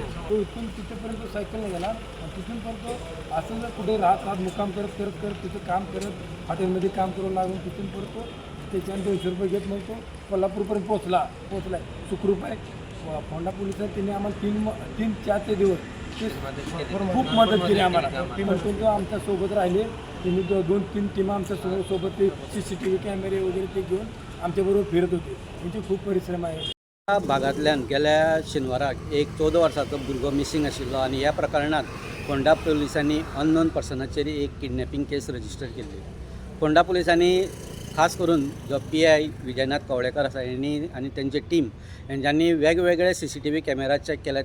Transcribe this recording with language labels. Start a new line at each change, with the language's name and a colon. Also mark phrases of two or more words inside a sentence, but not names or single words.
Marathi: तो इथून तिथेपर्यंत सायकलने गेला. आणि तिथून पण तो असं जर कुठे राहत मुक्काम करत करत करत तिथं काम करत हॉटेलमध्ये काम करू लागून तिथून परत तो त्याच्यानं 200 रुपये घेत मग तो कोल्हापूरपर्यंत पोचलाय सुखरूप आहे. फोंडा पोलिसांनी त्यांनी आम्हाला 3-4 ते दिवस खूप मदत केली आम्हाला. म्हणतो तो आमच्या सोबत राहिले. त्यांनी 2-3 टीम आमच्या सोबत ते
English: CCTV cameras
Marathi: वगैरे ते घेऊन आमच्याबरोबर फिरत होते. त्यांचे खूप परिश्रम आहे.
Konkani: ह्या भागांतल्यान गेल्या शेनवाराक एक 14 वर्साचो भुरगो मिसींग आशिल्लो आनी ह्या प्रकरणात फोंडा पोलिसांनी
English: unknown person
Konkani: एक
English: kidnapping case register
Konkani: केल्ली. फोंडा पोलिसांनी खास करून जो PI विजयनाथ कवळेकर आसा हेणी आनी तेंची टीम हेंच्यांनी वेगवेगळे
English: CCTV camera
Konkani: चॅक केल्या.